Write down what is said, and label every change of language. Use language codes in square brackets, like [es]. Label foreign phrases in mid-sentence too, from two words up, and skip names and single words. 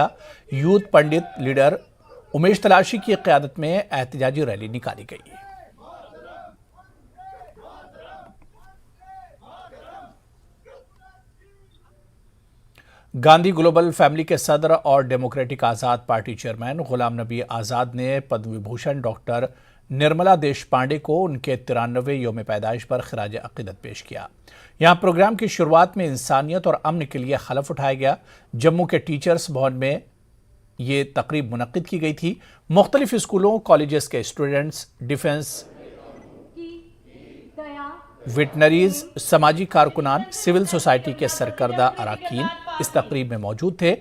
[ur] یوتھ پنڈت لیڈر امیش تلاشی کی قیادت میں احتجاجی ریلی نکالی گئی. گاندھی گلوبل فیملی کے صدر اور ڈیموکریٹک آزاد پارٹی چیئرمین غلام نبی آزاد نے پدم وبھوشن ڈاکٹر نرملا دیشپانڈے کو ان کے 93ویں یوم پیدائش پر خراج عقیدت پیش کیا. یہاں پروگرام کی شروعات میں انسانیت اور امن کے لیے حلف اٹھایا گیا. جموں کے ٹیچرز بھون میں یہ تقریب منعقد کی گئی تھی۔ مختلف اسکولوں، کالجز کے اسٹوڈنٹس، ڈیفنس ویٹنریز، سماجی کارکنان، سول سوسائٹی کے سرکردہ اراکین اس تقریب میں موجود تھے۔